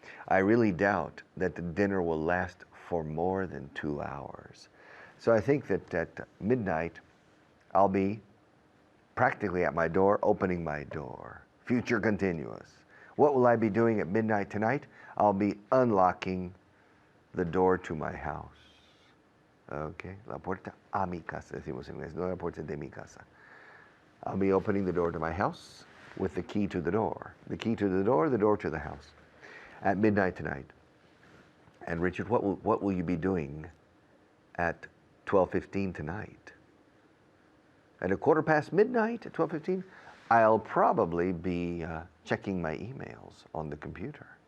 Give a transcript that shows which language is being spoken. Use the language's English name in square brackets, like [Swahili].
[English] I really doubt that the dinner will last for more than 2 hours. So I think that at midnight, I'll be practically at my door, opening my door. Future continuous. What will I be doing at midnight tonight? I'll be unlocking the door to my house. [Spanish] Okay, la puerta a mi casa, decimos en inglés, no la puerta de mi casa. [English] I'll be opening the door to my house with the key to the door. The key to the door to the house. At midnight tonight. And Richard, what will you be doing at 12:15 tonight? At a quarter past midnight at 12:15, I'll probably be checking my emails on the computer.